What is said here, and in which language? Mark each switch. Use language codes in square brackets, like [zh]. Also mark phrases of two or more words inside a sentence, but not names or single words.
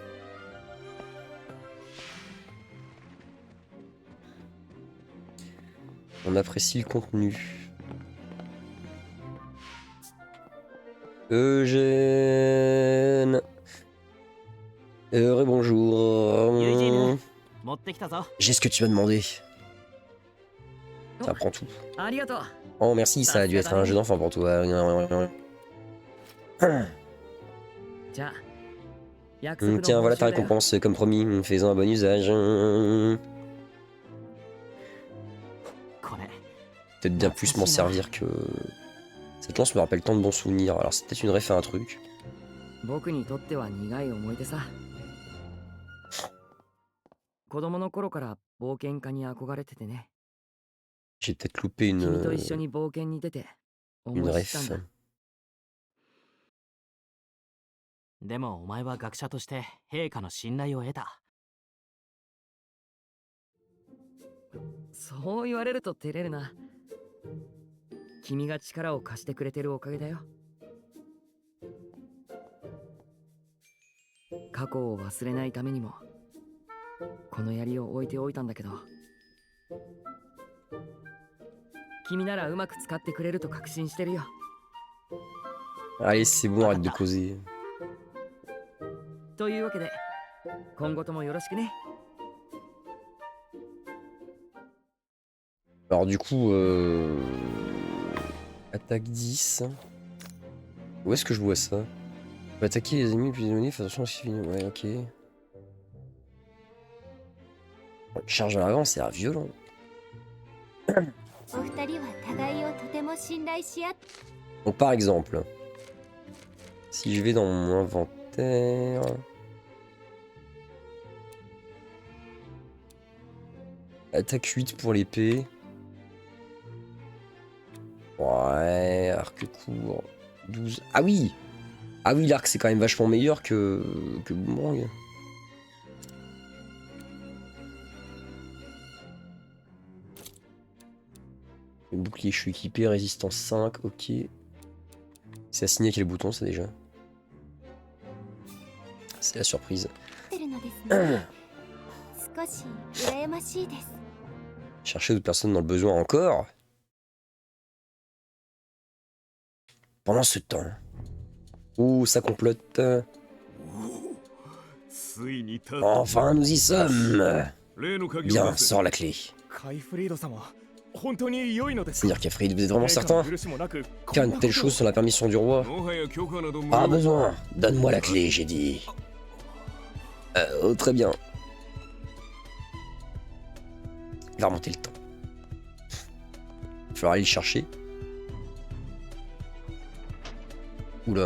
[fr] On apprécie le contenu. Eugène. Bonjour. [ja] ユージーヌ持ってきたぞ。 [fr] J'ai ce que tu m'as demandé. Ça prend tout. [ja] ありがとう。 [fr] Oh, merci, ça a dû être un jeu d'enfant pour toi. [ja] じゃあ、約束の [fr] Tiens, voilà ta [ja] 報酬だよ。 [fr] récompense, comme promis. Fais-en un bon usage. [ja] これ [fr] Peut-être bien plus m'en servir que... Cette lance me rappelle tant de bons souvenirs. Alors c'est peut-être une ref à un truc. [ja] 僕にとっては苦い思い出さ。子供の頃から冒険家に憧れててね。 [fr] J'ai peut-être loupé [ja] 君と一緒に冒険に出て [fr] une [ja] 思い知ったん [fr] ref. [ja] だ。でもお前は学者として陛下の信頼を得た。そう言われると照れるな。君が力を貸してくれてるおかげだよ。過去を忘れないためにもこの槍を置いておいたんだけど、君ならうまく使ってくれると確信してるよ。 [fr] Allez, c'est bon, arrête de causer. [ja] というわけで今後ともよろしくね。 [fr] Alors du coup, attaque 10. Où est-ce que je vois ça? On peut attaquer les ennemis puis les ennemis, fais attention aussi. Ouais, ok. Charge en avant, c'est violent. [ja] お二人は互いをとても信頼し合って [fr] Donc par exemple, si je vais dans mon inventaire... Attaque 8 pour l'épée. Ouais, arc court. 12. Ah oui! Ah oui, l'arc c'est quand même vachement meilleur que Boomerang. Le bouclier, je suis équipé, résistance 5, ok. C'est assigné quel bouton ça déjà? C'est la surprise. [ja] るのですね。少し羨ましいです。 [fr] Chercher d'autres personnes dans le besoin encore. Pendant ce temps. Oh, ça complote. Enfin, nous y sommes. Bien, sors la clé. [ja] カイフリード様、本当に良いのですか？ [fr] Seigneur Kefrid, vous êtes vraiment certain? [ja] 許しもなく [fr] Faire une telle chose sans la permission du roi? Pas besoin. Donne-moi la clé, j'ai dit. Oh, très bien. Il va remonter le temps. Il va falloir aller le chercher. Oula.